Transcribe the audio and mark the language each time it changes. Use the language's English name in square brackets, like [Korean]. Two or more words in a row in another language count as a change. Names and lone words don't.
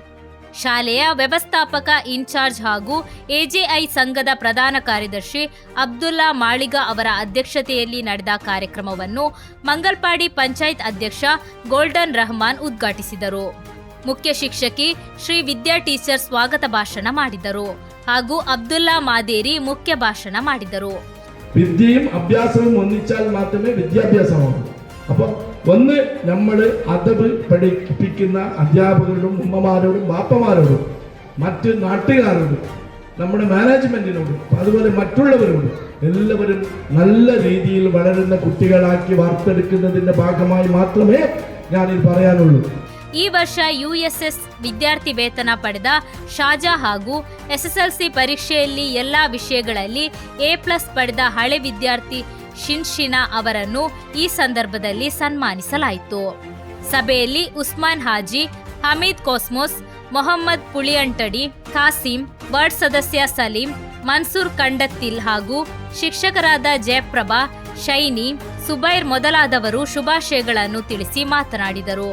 [Kannada] ಶಾಲೆಯ ವ್ಯವಸ್ಥಾಪಕ ಇನ್ಚಾರ್ಜ್ ಹಾಗೂ ಎಜೆಐ ಸಂಘದ ಪ್ರಧಾನ ಕಾರ್ಯದರ್ಶಿ ಅಬ್ದುಲ್ಲಾ ಮಾಳಿಗ ಅವರ ಅಧ್ಯಕ್ಷತೆಯಲ್ಲಿ ನಡೆದ ಕಾರ್ಯಕ್ರಮವನ್ನು ಮಂಗಲ್ಪಾಡಿ ಪಂಚಾಯತ್ ಅಧ್ಯಕ್ಷ ಗೋಲ್ಡನ್ ರಹಮಾನ್ ಉದ್ಘಾಟಿಸಿದರು. ಮುಖ್ಯ ಶಿಕ್ಷಕಿ ಶ್ರೀ ವಿದ್ಯಾ ಟೀಚರ್ ಸ್ವಾಗತ ಭಾಷಣ ಮಾಡಿದರು ಹಾಗೂ ಅಬ್ದುಲ್ಲಾ ಮಾದೇರಿ ಮುಖ್ಯ ಭಾಷಣ ಮಾಡಿದರು. [Malayalam] വിദ്യയും അഭ്യാസവും ഒന്നിച്ചാൽ മാത്രമേ വിദ്യാഭ്യാസമാകൂ. അപ്പോൾ ഒന്ന് നമ്മൾ അതവ് പഠിപ്പിക്കുന്ന അധ്യാപകരോടും ഉമ്മമാരോടും ബാപ്പമാരോടും മറ്റ് നാട്ടുകാരോടും നമ്മുടെ മാനേജ്മെന്റിനോടും അതുപോലെ മറ്റുള്ളവരോടും എല്ലാവരും നല്ല രീതിയിൽ വളരുന്ന കുട്ടികളാക്കി വാർത്തെടുക്കുന്നതിന്റെ ഭാഗമായി മാത്രമേ ഞാനിത് പറയാനുള്ളൂ. [Kannada] ಈ ವರ್ಷ ಯುಎಸ್ಎಸ್ ವಿದ್ಯಾರ್ಥಿ ವೇತನ ಪಡೆದ ಶಾಜಾ ಹಾಗೂ ಎಸ್ಎಸ್ಎಲ್ಸಿ ಪರೀಕ್ಷೆಯಲ್ಲಿ ಎಲ್ಲಾ ವಿಷಯಗಳಲ್ಲಿ A+ ಪಡೆದ ಹಳೆ ವಿದ್ಯಾರ್ಥಿ ಶಿನ್ಶಿನಾ ಅವರನ್ನು ಈ ಸಂದರ್ಭದಲ್ಲಿ ಸನ್ಮಾನಿಸಲಾಯಿತು. ಸಭೆಯಲ್ಲಿ ಉಸ್ಮಾನ್ ಹಾಜಿ, ಹಮೀದ್ ಕೋಸ್ಮೋಸ್, ಮೊಹಮ್ಮದ್ ಪುಳಿಯಂಟಡಿ, ಖಾಸಿಂ, ವಾರ್ಡ್ ಸದಸ್ಯ ಸಲೀಂ, ಮನ್ಸೂರ್ ಕಂಡತ್ತಿಲ್ ಹಾಗೂ ಶಿಕ್ಷಕರಾದ ಜಯಪ್ರಭಾ, ಶೈನಿ, ಸುಬೈರ್ ಮೊದಲಾದವರು ಶುಭಾಶಯಗಳನ್ನು ತಿಳಿಸಿ ಮಾತನಾಡಿದರು.